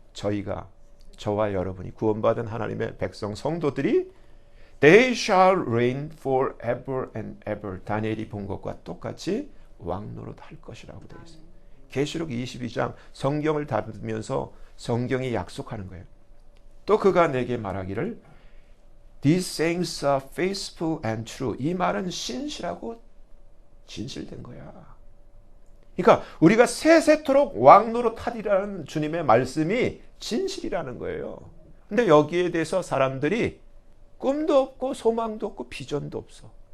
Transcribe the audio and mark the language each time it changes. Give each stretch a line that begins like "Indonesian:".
Korean: 저희가, 저와 여러분이 구원받은 하나님의 백성 성도들이
English: They shall reign forever and ever.
Korean: 다니엘이 본 것과 똑같이 왕노릇 할 것이라고 되어 있어요. 계시록 22장 성경을 다루면서 성경이 약속하는 거예요. 또 그가 내게 말하기를
English: These sayings are faithful and true.
Korean: 이 말은 신실하고 진실된 거야. 그러니까 우리가 세세토록 왕노릇하리라는 주님의 말씀이 진실이라는 거예요. 근데 여기에 대해서 사람들이 꿈도 없고 소망도 없고 비전도 없어.